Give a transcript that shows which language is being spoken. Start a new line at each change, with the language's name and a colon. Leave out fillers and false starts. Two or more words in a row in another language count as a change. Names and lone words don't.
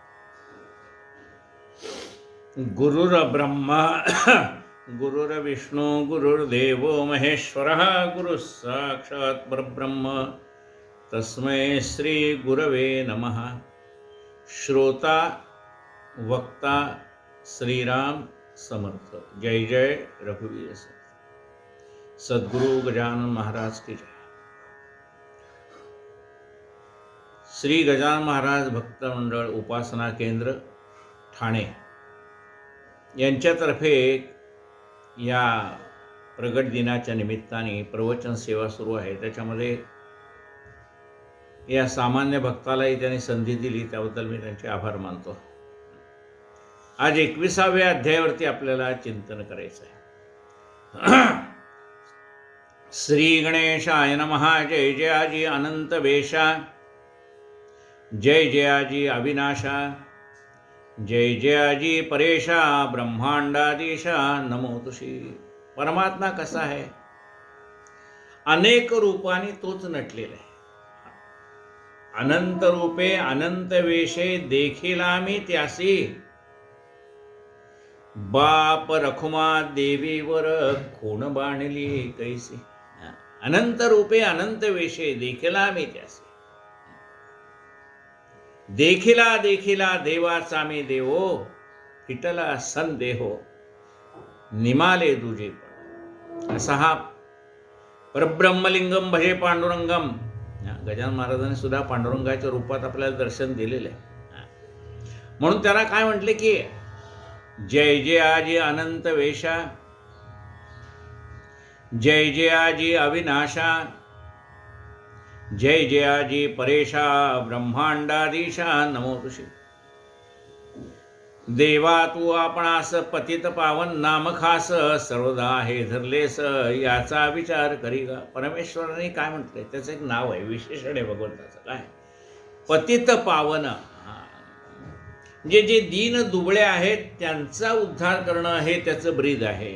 Sanskrit: गुरुर्ब्रह्मा गुरुर्विष्णु गुरुर्देवो महेश्वरः गुरुः साक्षात् परब्रह्म तस्मै श्री गुरवे नमः.
Marathi: श्रोता वक्ता श्रीराम समर्थ. जय जय रघुवीर. सद्गुरु गजानन महाराज की जय. श्री गजानन महाराज भक्त मंडळ उपासना केंद्र ठाणे यांच्यातर्फे या प्रगट दिनाच्या निमित्ताने प्रवचन सेवा सुरू आहे. त्याच्यामध्ये या सामान्य भक्तालाही त्यांनी संधी दिली, त्याबद्दल मी त्यांचे आभार मानतो. आज 21व्या अध्यायावरती आपल्याला चिंतन करायचं आहे.
Sanskrit: श्री गणेशाय नमः.
Marathi: जय जयाजी अनंत वेशा, जय जयाजी अविनाशा, जय जयाजी परेशा, ब्रह्मांडाधीशा नमो तुशी. परमात्मा कसा आहे? अनेक रूपाने तोच नटलेला आहे. अनंत रूपे अनंत वेशे देखिला मी त्यासी, बाप रखुमा देवीवर खूण बाणली कैसी. अनंत रूपे अनंत वेशे देखिला मी त्यासी, देखिला देखिला देवाचा मी देवो, फिटला संदेहो निमाले दुजे. असा हा
Sanskrit: परब्रह्मलिंगम भजे पांडुरंगम.
Marathi: गजानन महाराजांनी सुद्धा पांडुरंगाच्या रूपात आपल्याला दर्शन दिलेलं आहे. म्हणून त्याला काय म्हटले की जय जयाजी अनंत वेशा, जय जयाजी अविनाशा, जय जयाजी परेशा, ब्रह्मांडाधीशा नमो तुशी. देवा तू आपणास पतित पावन नाम खास, सर्वदा हे धरलेस याचा विचार करी गा. परमेश्वराने काय म्हटलंय? त्याचं एक नाव आहे, विशेषण आहे भगवंताचं. काय? पतित पावन. जे दीन दुबळे आहेत त्यांचा उद्धार करणं हे त्याचं ब्रीद आहे.